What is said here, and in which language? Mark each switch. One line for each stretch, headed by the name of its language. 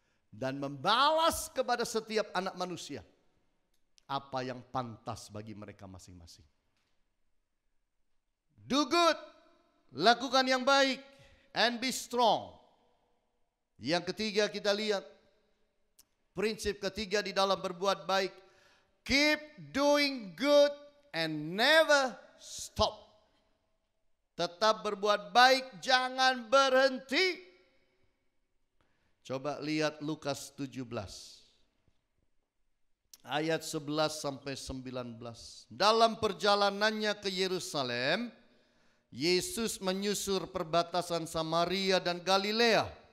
Indonesian: Dan membalas kepada setiap anak manusia. Apa yang pantas bagi mereka masing-masing.
English: Do good.
Indonesian: Lakukan yang baik.
English: And be strong.
Indonesian: Yang ketiga kita lihat. Prinsip ketiga di dalam berbuat baik.
English: Keep doing good and never stop.
Indonesian: Tetap berbuat baik, jangan berhenti. Coba lihat Lukas 17. ayat 11 sampai 19. Dalam perjalanannya ke Yerusalem, Yesus menyusur perbatasan Samaria dan Galilea.